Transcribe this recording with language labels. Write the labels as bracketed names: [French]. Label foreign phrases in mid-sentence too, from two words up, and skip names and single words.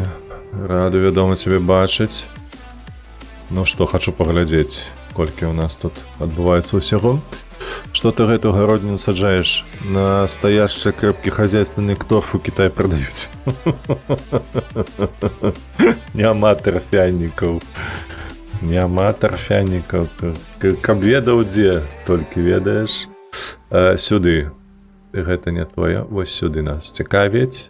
[Belarusian] Рады, вядома, цябе бачыць. Ну што, хачу паглядзець, колькі ў нас тут адбываецца ўсяго. Што ты гэту гародніну саджаеш? [Russian] Настоящий крепкий хозяйственный торф у Китая продаюць. [Belarusian] Няма тарфянікаў. Каб ведаў дзе, толькі ведаеш. Сюды. Гэта не твоё. Вось сюды нас цікавіць.